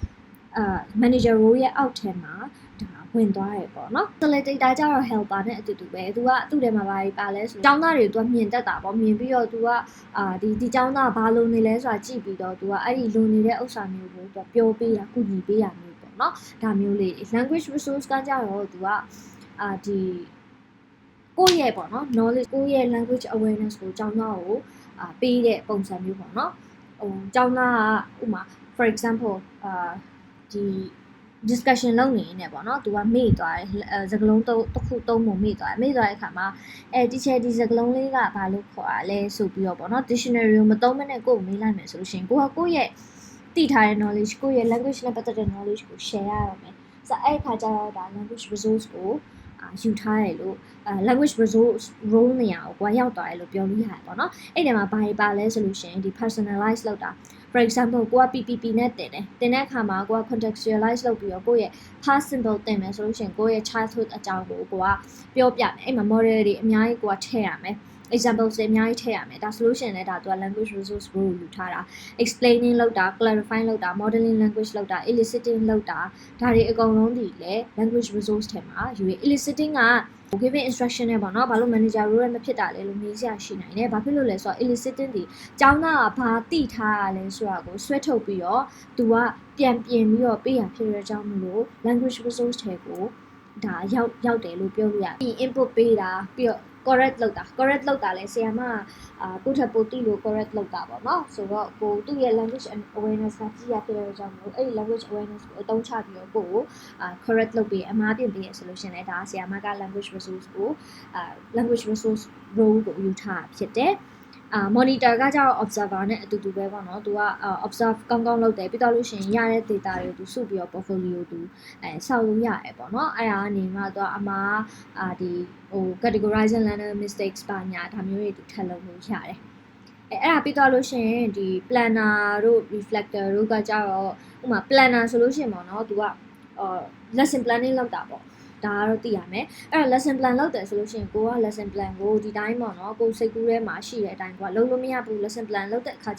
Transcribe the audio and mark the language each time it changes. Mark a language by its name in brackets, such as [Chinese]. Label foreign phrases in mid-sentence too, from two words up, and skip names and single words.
[English] manager role [Burmese] ရဲ့အောက်ထဲမှာဝင်သွားတယ်ပေါ့နော် facilitator ကြတော့ helper နဲ့အတူတူပဲသူကသူ့ထဲမှာပါလဲဆိုကျောင်းသားတွေသူကမြင်တတ်တာပေါ့မြင်ပြီးတော့သူကဒီကျောင်းသားဘာလို့နေလဲဆိုတာကြည့်ပြီးတော့သူကအဲ့ဒီလုံနေတဲ့ဥစ္စာမျိုးကိုသူပြော ပေးတာကုညီပေးတာမျိုးပေါ့နော်ဒါမျိုးလေး [English] language resource [Burmese] ကကြတော့သူကဒီကိုယ့်ရဲ့ပေါ့နော် knowledge ကိုယ့်ရဲ့ [English] language awareness [Burmese] ကိုကျောင်းသားကိုပေးတဲ့ပုံစံမျိုးပေါ့နော်ကျောင်းသား ကဥမာ [English] for example [Burmese] ဒီ discussion လုပ်နေနေပေါ့နော်သူကမေ့သွားတယ်စကားလုံးတစ်ခုသုံးပုံမေ့သွားတဲ့အခါမှာteacher ဒီစကားလုံးလေးကဘာလို့ ခေါ်ရလဲဆိုပြီးတော့ပေါ့နော် dictionary ကိုမသုံးမနဲ့ကိုယ်ကိုမေးလိုက်မယ်ဆိုလို့ရှိရင်ကိုကကိုယ့်ရဲ့သိထားတဲ့ knowledge ကိုယ့်ရဲ့ language နဲ့ပတ်သက်တဲ့ knowledge ကို share ရအောင်မယ်ဆိုတော့အဲ့ခါကျတော့ဒါ [English] language resource [Burmese] ကိုယူထားတယ်လို့ [English] language resource role [Burmese] နေရာကိုရောက်သွားတယ်လို့ပြောလို့ရတယ်ပေါ့နော်အဲ့ဒီမှာဘာတွေပါလဲဆိုလို့ရှိရင်ဒီ personalize လုပ်တာ [English] for example [Burmese] ကိုက PPP နဲ့တင်တဲ့အခါမှာကိုက contextualize လုပ်ပြီးတော့ကိုယ့်ရဲ့ [English] past simple [Burmese] တင်မယ်ဆိုလို့ရှိရင်ကိုယ့်ရဲ့ childhood အကြောင်းကိုကပြောပြမယ်အဲ့မှာ model တွေအများကြီးကိုကထည့်ရမယ် examples တွေအများကြီးထည့်ရမယ်ဒါ solution လဲဒါသူက [English] language resource role [Burmese] ကိုယူထားတာ explaining လုပ်တာ clarifying လုပ်တာ [English] modeling language [Burmese] လုပ်တာ eliciting လုပ်တာဒါတွေအကုန်လုံးဒီလဲ [English] language resource [Burmese] ထဲမှာယူရ eliciting က [English] giving instruction [Burmese] နဲ့ပေါ့နော်ဘာလို့ [English] manager role [Burmese] မဖြစ်တာလဲလို့မေးစရာရှိနိုင်တယ်ဘာဖြစ်လို့လဲ ဆိုတော့ eliciting ဒီကျောင်းသားကဘာသိထားရလဲဆိုတာကိုဆွဲထုတ်ပြီးတော့သူကပြန်ပြင်ပြီးတော့ပေးရဖြစ်တဲ့အကြောင်းမလို့ [English] language resource [Burmese] ထဲကိုဒါရောက်တယ်လို့ပြောလို့ရတယ် input ပေးတာပြီး တော့correct လုပ်တာလဲဆရာမကိုထပ်ပို့တိလို့ correct လုပ်တာပေါ့နော်ဆိုတော့ကိုသူ့ရဲ့ [English] language awareness [Burmese] ကကြီးရဖြစ်တဲ့အကြောင်းမို့အဲ့ဒီ [English] language awareness [Burmese] ကိုအ သုံးချပြီးတော့ကို correct လုပ်ပြီးအမှားပြင်ပေးရဆိုလို့ရှင်လဲဒါဆရာမက [English] language resource [Burmese] ကို [English] language resource role [Burmese] ကိုယူ ထားဖြစ်တယ်monitor ကကျတော့ observer နဲ့အတူတူပဲပေါ့နော်သူက observe ကောင်းလုပ်တယ်ပြီးတော့လို့ရှိရင်ရတဲ့ data တွေကိုသူစုပြီးတော့ portfolio သူစောက်လို့ရတယ်ပေါ့နော်အဲ့ဒါကနေမှသူကအမှားဒီ [English] categorizing learner mistakes [Burmese] ပါညာဒါမျိုးတွေသူထပ်လုပ်လို့ရတယ်အဲ့ဒါပြီးတော့လို့ရှိရင်ဒီ planner တို့ reflector တို့ကကြတော့ဥပမာ planner ဆိုလို့ရှိရင်ပေါ့နော်သူက [English] lesson planning [Burmese] လုပ်တာပေါ့ဒါကတော့သိရမယ်အဲ့တော့ [English] lesson plan [Burmese] လုပ်တယ်ဆိုလို့ရှိရင်ကိုက [English] lesson plan [Burmese] ကိုဒီတိုင်းပေါ့နော်ကိုစိတ်ကူးထဲမှာရှိတဲ့အတိုင်းကိုလုံးလို့မရဘူး [English] lesson plan [Burmese] လုပ်တဲ့အခါကျ